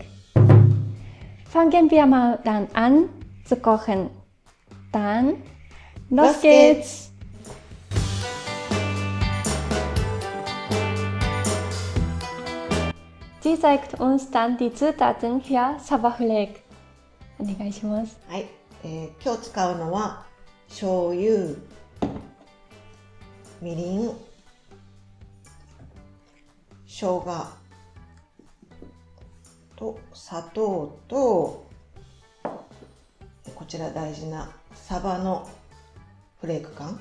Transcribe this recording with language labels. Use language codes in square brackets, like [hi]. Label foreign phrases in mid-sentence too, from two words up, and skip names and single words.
[de] Fangen wir mal dann an zu kochen. Dann los geht's! Sie zeigt uns dann die Zutaten für Saba-Fleck. [ja] お願いします。はい、今日使うのは醤油、みりん、生姜と砂糖と、こちら大事なサバのフレーク缶。